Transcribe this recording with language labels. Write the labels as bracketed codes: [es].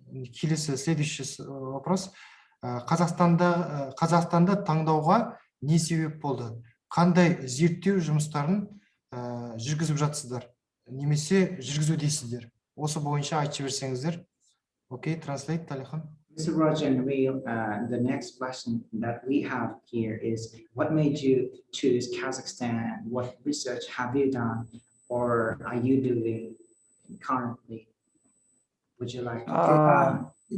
[kk] Келесі [ru] следующий вопрос. [kk] Қазақстанда таңдауға не себеп болды? Қандай зерттеу жұмыстарын жүргізіп жатсыздар? Немесе жүргізу дейсіздер? Осы бойынша айтып жіберсеңіздер. [en] Okay, translate, Алихан. Mr. Raj and Neil, the next question that we have here is, what made you choose Kazakhstan? What research have you done or are you doing currently? Would you like to?